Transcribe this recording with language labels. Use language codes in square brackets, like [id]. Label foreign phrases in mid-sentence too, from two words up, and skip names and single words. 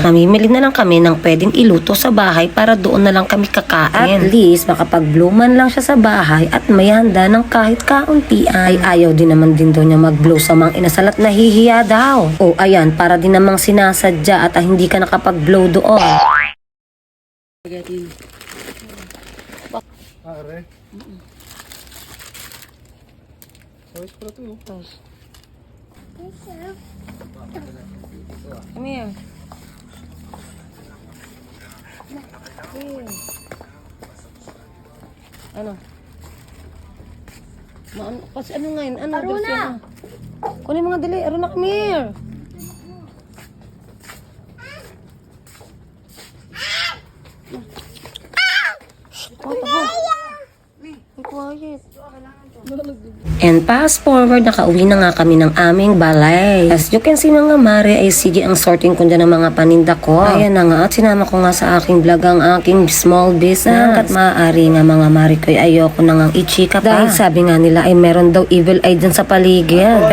[tl] Mamimili na lang kami ng pwedeng iluto sa bahay para doon na lang kami kakain. [en] At least, [tl] makapag-blow man lang siya sa bahay at may handa ng kahit kauntian. Ay ayaw din naman din daw niya mag-blow sa Mang Inasal at nahihiya daw. O ayan, para din namang sinasadya at hindi ka nakapag-blow doon. [en] Come here. [tl] Ano? Kasi ano nga yun? Ano? Aruna! Kunin mga dali. [en] Aruna, come here. Be quiet. And fast forward, [tl] nakauwi na nga kami ng aming balay. [en] As you can see, [tl] mga Mare, ay sige ang sorting ko dyan ng mga paninda ko. Ayan na nga, at sinama ko nga sa aking vlog ang aking [en] small business. [tl] At maaari nga, mga Mare, ko ay ayoko na nga i-chika pa. Dahil sabi nga nila ay meron daw evil eye dyan sa paligid.